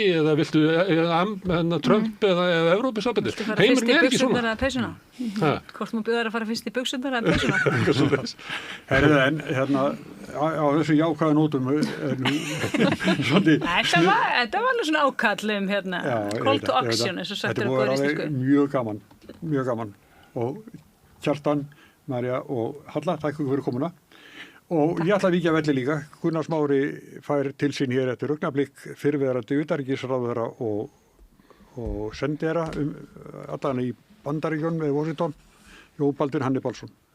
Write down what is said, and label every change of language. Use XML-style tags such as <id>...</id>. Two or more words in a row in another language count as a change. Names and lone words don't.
<is>Eða viltu Trump eða Evrópusambandið? Heimurinn er ekki svona. Hvort maður byrjar að fara fyrst í buxurnar eða peysuna? En á þessu jákvæða nótum Þetta var alveg svona ákall</is> <en>call to action,</en> <is>eins og sagt er góður íslensku. Þetta var mjög gaman og Kjartan, Marja og Halla, takk fyrir komuna. Og ég ætla að víkja velli líka. Gunnar Smári fær til sín hér eftir augnablik fyrrverandi utanríkisráðherra og sendera allan í Bandaríkjunum með Washington, Jón Baldvin Hannibalsson.</is>